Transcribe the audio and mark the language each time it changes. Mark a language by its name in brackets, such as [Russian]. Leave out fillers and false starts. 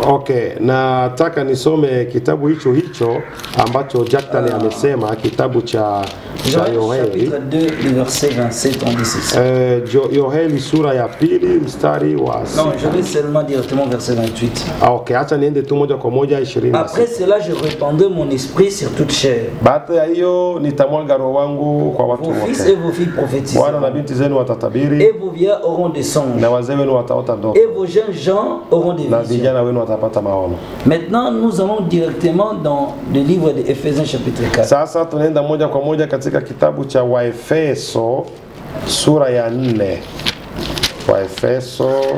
[Swahili] Ok, nataka nisome kitabu hicho ambacho Jackson amesema, kitabu cha [French] Joël chapitre 2, le verset 27, on dit ceci. [Swahili] Yoheli sura ya pili mstari wa [French] Non, je vais seulement directement verset 28. [Swahili] Okay, acha niende tu moja kwa moja 26. [French] Après cela, je répandrai mon esprit sur toute chair. [Swahili] Baada ya hiyo nitamwaga roho wangu kwa watu [French] Vos fils [Swahili] wote. [French] et vos filles prophétiseront. [Swahili] Wana na binti zenu watatabiri, [French] Et vos vieillards auront des songes. [Swahili] na wazee wenu wataota ndoto, [French] Et vos jeunes gens auront des [Swahili] na [French] visions. [Swahili] vijana wenu watapata maono. [French] Maintenant, nous allons directement dans le livre de Éphésiens chapitre 4. [Swahili] Sasa tunaenda moja kwa moja katika kitabu cha Waefeso sura ya 4. Waefeso